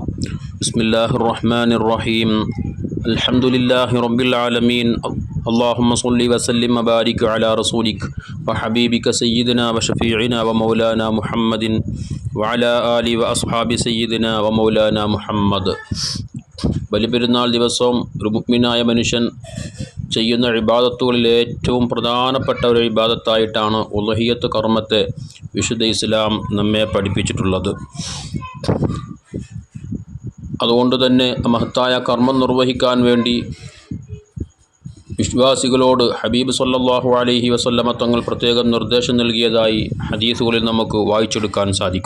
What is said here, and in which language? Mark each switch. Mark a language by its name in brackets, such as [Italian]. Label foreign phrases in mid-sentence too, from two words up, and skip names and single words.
[Arabic] بسم الله الرحمن الرحيم. الحمد لله رب العالمين. اللهم صل وسلم وبارك على رسولك وحبيبك سيدنا وشفيعنا ومولانا محمد وعلى آله وأصحاب سيدنا ومولانا محمد. [Malayalam] ബലിപെരുന്നാൾ ദിവസവും ഒരു മുഅ്മിനായ മനുഷ്യൻ ചെയ്യുന്ന ഇബാദത്തുകളിൽ ഏറ്റവും പ്രധാനപ്പെട്ട ഒരു ഇബാദത്തായിട്ടാണ് ഉളഹിയ്യത്ത് കർമ്മത്തെ വിശുദ്ധ ഇസ്ലാം നമ്മെ പഠിപ്പിച്ചിട്ടുള്ളത്. അതുകൊണ്ട് തന്നെ മഹത്തായ കർമ്മം നിർവഹിക്കാൻ വേണ്ടി വിശ്വാസികളോട് ഹബീബ് [Arabic] صلى الله عليه وسلم [Malayalam] തങ്ങൾ പ്രത്യേകം നിർദ്ദേശം നൽകിയതായി ഹദീസുകളിൽ നമുക്ക് വായിച്ചെടുക്കാൻ സാധിക്കും.